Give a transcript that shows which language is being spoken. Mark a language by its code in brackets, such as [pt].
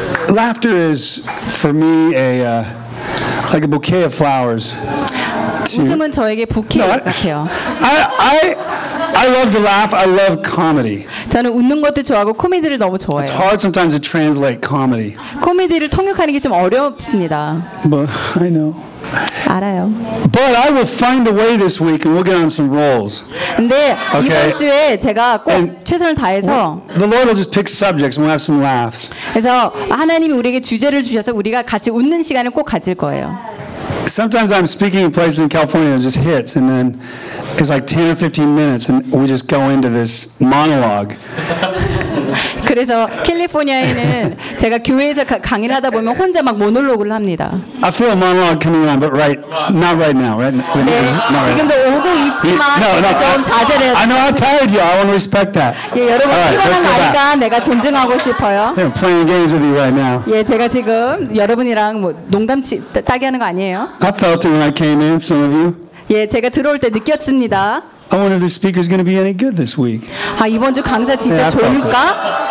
[en] Laughter is for me a Like a bouquet of flowers. [ko] 웃음은 저에게 부케예요. [en] I love to laugh. I love comedy. [ko] 저는 웃는 것도 좋아하고 코미디를 너무 좋아해요. [en] It's hard sometimes to translate comedy. [ko] 코미디를 통역하는 게 좀 어렵습니다. [en] But I know. [ko] 알아요. [en] But I will find a way this week, and we'll get on some rolls. [ko] 근데 okay. 이번 주에 제가 꼭 and 최선을 다해서. [en] The Lord will just pick subjects, and we'll have some laughs. [ko] 그래서 하나님이 우리에게 주제를 주셔서 우리가 같이 웃는 시간을 꼭 가질 거예요. [en] Sometimes I'm speaking in places in California and it just hits, and then it's like 10 or 15 minutes, and we just go into this monologue. [ko] 그래서 캘리포니아에는 제가 교회에서 강의를 하다 보면 혼자 막 모노로그를 합니다. [en] I feel a monologue coming on, but right, not right now, right? Now, right now. [ko] 네, [en] not right. [ko] 지금도 오고 있지만 [en] yeah, no, [ko] 좀 자제를. [en] I know how tired you are. I want to respect that. [ko] 예, 여러분 [en] right, [ko] 피곤한 나이가 내가 존중하고 싶어요. [en] I'm playing games with you right now. [ko] 예, 제가 지금 여러분이랑 뭐 농담 따기 하는 거 아니에요? [en] I felt it when I came in, some of you. [ko] 예, 제가 들어올 때 느꼈습니다. [en] I wonder if the speaker is going to be any good this week. [ko] 아 이번 주 강사 진짜 좋을까?